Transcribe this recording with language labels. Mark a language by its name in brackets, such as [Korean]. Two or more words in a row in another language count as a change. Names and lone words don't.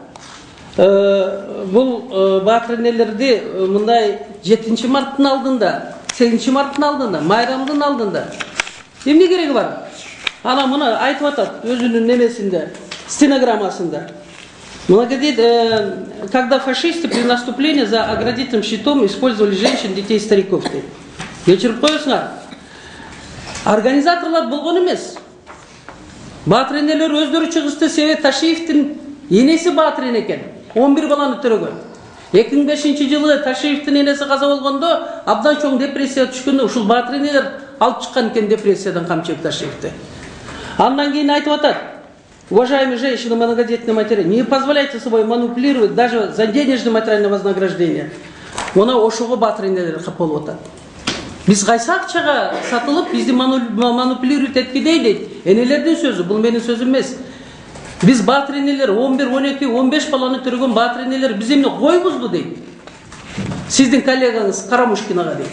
[Kyrgyz] Бул баатыр энелерди мындай 7 марттын алдында, 8 марттын алдында, майрамдын алдында эмне кереги бар? Ана мына айтып атат өзүнүн немесинде, стенограммасында. [Russian] Мына говорит, когда фашисты при наступлении за оградительным щитом использовали женщин, детей, стариков. [Kyrgyz] Кечирип коесуңар. Организаторлар болгон эмес. Баатыр энелер өздөрү чыгышты. Себеп Ташиевдин энеси баатыр эне экен. 11 баланы төрөгөн. 2005-жылы Ташиевдин энеси каза болгондо абдан чоң депрессия түшкөндө ушул баатыр энелер алып чыккан экен депрессиядан Камчыбек Ташиевди. Андан кийин айтып атат: [Russian] уважаемые женщины многодетные матери, не позволяйте собой манипулировать даже за денежное материальное вознаграждение. [Kyrgyz] Мына ошого баатыр энелер кап болуп атат. Биз кайсы акчага сатылып, бизди манипулировать этпедей дейт. Энелердин сөзү, бул менин сөзүм эмес. Биз баатыр энелер 11, 12, 15 баланы төрөгөн баатыр энелер биз эмне койбузбу дейт. Сиздин коллегаңыз Карамушкинага дейт.